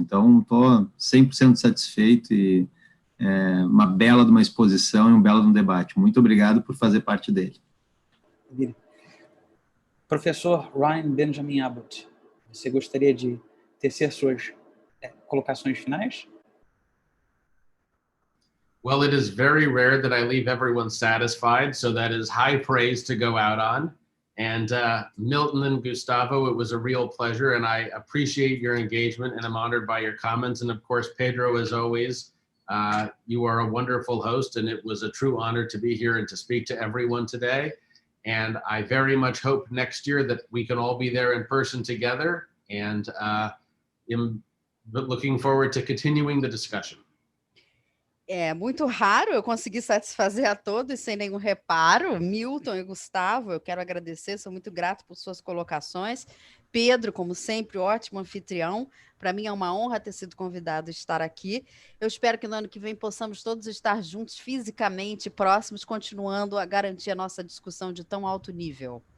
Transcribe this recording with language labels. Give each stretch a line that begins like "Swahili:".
Portuguese: Então, estou 100% satisfeito e uma bela de uma exposição e um belo de um debate. Muito obrigado por fazer parte dele. Professor Ryan Benjamin Abbott, você gostaria de tecer suas colocações finais?
English: Well, it is very rare that I leave everyone satisfied, so that is high praise to go out on. And Milton and Gustavo, it was a real pleasure, and I appreciate your engagement, and I'm honored by your comments. And of course, Pedro, as always, you are a wonderful host, and it was a true honor to be here and to speak to everyone today. And I very much hope next year that we can all be there in person together, and I'm looking forward to continuing the discussion.
Portuguese: É muito raro eu conseguir satisfazer a todos sem nenhum reparo. Milton e Gustavo, eu quero agradecer, sou muito grato por suas colocações. Pedro, como sempre, ótimo anfitrião. Para mim é uma honra ter sido convidado a estar aqui. Eu espero que no ano que vem possamos todos estar juntos fisicamente, próximos, continuando a garantir a nossa discussão de tão alto nível.